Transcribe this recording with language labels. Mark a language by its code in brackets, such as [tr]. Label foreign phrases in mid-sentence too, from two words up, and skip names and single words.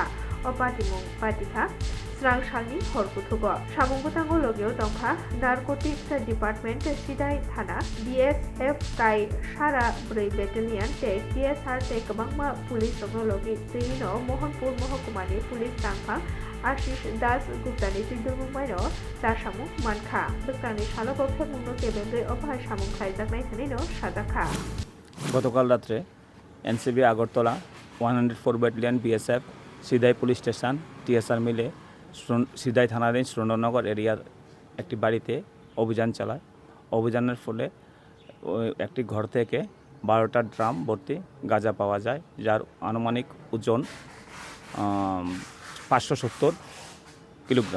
[trp] Opatimung Patika Srang Shalni Horkutugo Shamungutango Logio Dongkha [en] Narcotics Department [trp] Sidai Thana BSF Kai Shara Bray Battalion Take DSR Take Bangma Police Technology Tino Mohanpur Mohakumani Police Tangka Ashish Das Guptani Tidurmumaino Tashamu Manka Bukani Shaloko Muno Tebenge Opa Shamun Kaizak Naitanino Shadaka [bn] গতকাল রাত্রে এনসিবি আগরতলা 104 ব্যাটালিয়ন বিএসএফ সিদাই পুলিশ স্টেশন টিএসআর মিলে সিদাই থানাধীন সুরেন্দ্রনগর এরিয়ার একটি বাড়িতে অভিযান চালায়। অভিযানের ফলে একটি ঘর থেকে 12টা ড্রাম ভর্তি গাঁজা পাওয়া যায়, যার আনুমানিক ওজন 570 কিলোগ্রাম।